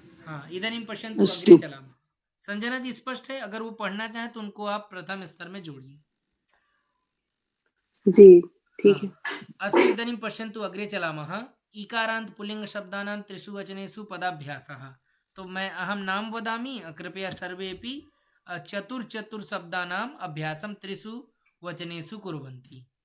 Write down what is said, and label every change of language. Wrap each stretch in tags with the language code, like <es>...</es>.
<sa>हाँ, इदानीं पश्यन्तु अग्रे चलामः।</sa> <hi>संजना जी स्पष्ट है? अगर वो पढ़ना चाहें तो उनको आप प्रथम स्तर में जोड़िए। जी ठीक है।</hi> <sa>अस्तु, इदानीं पश्यन्तु अग्रे चलामः। इकारान्त पुल्लिंग शब्दानां त्रिषु वचनेषु पदाभ्यासः।</sa> <hi>तो मैं</hi> <sa>अहं नाम वदामि, कृपया सर्वेपि चतुर् शब्दानाम् अभ्यासं त्रिषु वचनेषु कुर्वन्ति।</sa>